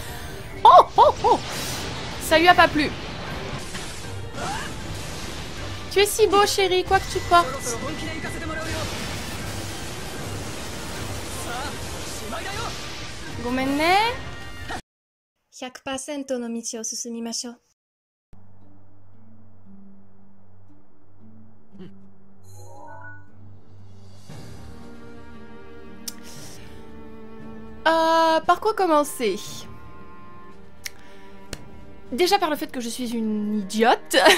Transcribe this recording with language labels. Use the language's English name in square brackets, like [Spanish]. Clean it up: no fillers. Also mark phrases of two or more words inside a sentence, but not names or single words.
[French] Oh, oh, oh. Ça lui a pas plu. Tu es si beau, chéri, quoi que tu portes. Gomenne. [Japanese] 100% の道を進みましょう。 [French] Par quoi commencer? Déjà par le fait que je suis une idiote.